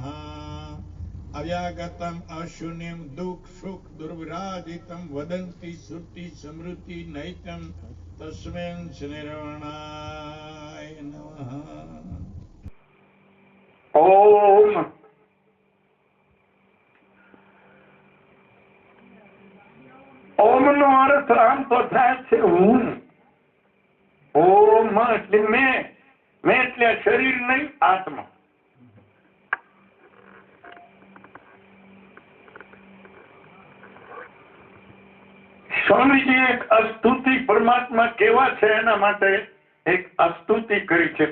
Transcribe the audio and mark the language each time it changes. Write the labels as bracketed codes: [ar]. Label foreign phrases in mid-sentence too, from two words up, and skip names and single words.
[sa] अव्यागतम अशून्यम दुख सुख दुर्विराजितम वदंती श्रुति स्मृति नैतम तस्मै निर्वाणाय नमः। [gu] ओम ओम નો અર્થ આમ તો થાય છે હું. ઓમ એટલે મેં એટલે શરીર નહીં, આત્મા. સ્વામીજી એક અસ્તુતિ પરમાત્મા કેવા છે એના માટે એક અસ્તુતિ કરી છે.